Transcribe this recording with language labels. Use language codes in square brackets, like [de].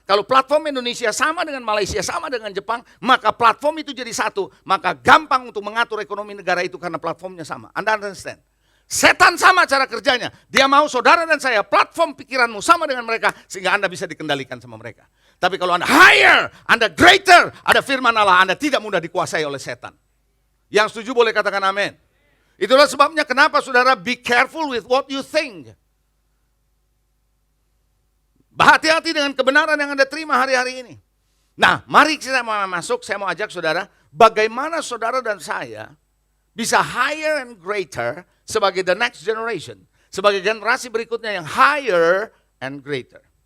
[id] Kalau platform Indonesia sama dengan Malaysia, sama dengan Jepang, maka platform itu jadi satu, maka gampang untuk mengatur ekonomi negara itu karena platformnya sama. Anda understand? Setan sama cara kerjanya. Dia mau saudara dan saya platform pikiranmu sama dengan mereka sehingga Anda bisa dikendalikan sama mereka. Tapi kalau Anda higher, Anda greater, ada firman Allah, Anda tidak mudah dikuasai oleh setan. Yang setuju boleh katakan amin. Itulah sebabnya kenapa saudara [en] be careful with what you think. [id] Hati-hati dengan kebenaran yang Anda terima hari-hari ini. Nah, mari kita masuk, saya mau ajak saudara, bagaimana saudara dan saya bisa [en] higher and greater [id] sebagai [en] the next generation. [id] Sebagai generasi berikutnya yang [en] higher and greater.